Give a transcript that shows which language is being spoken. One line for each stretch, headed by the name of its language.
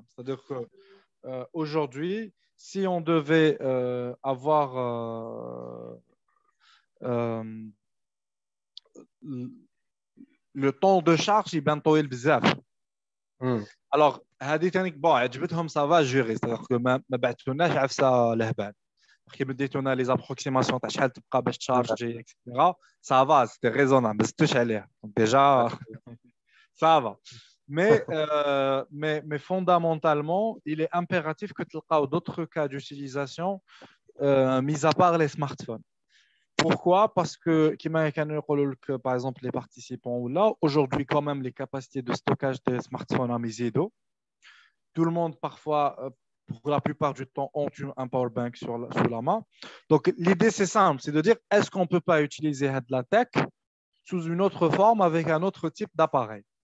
French: C'est-à-dire que aujourd'hui, si on devait avoir euh, le temps de charge, il est
Arabic: طويل بزاف. Alors, هذه تانيك بون عجبتهم سافا جيري
French: c'est-à-dire que
Arabic: ما بعثولناش عفسه لهبال كي بديتونا لي زابروكسيماسيون تاع شحال تبقى باش تشارجي اكسيتيرا سافا سيتي ريزونابل ما زدتوش عليها ديجا سافا
French: mais fondamentalement, il est impératif que tu aies d'autres cas d'utilisation mis à part les smartphones. Pourquoi? Parce que, par exemple, les participants ou là, aujourd'hui, quand même, les capacités de stockage des smartphones à Misedo, tout le monde, parfois, pour la plupart du temps, ont un power bank sous la main. Donc, l'idée, c'est simple, c'est de dire, est-ce qu'on ne peut pas utiliser de la tech sous une autre forme avec un autre type d'appareil?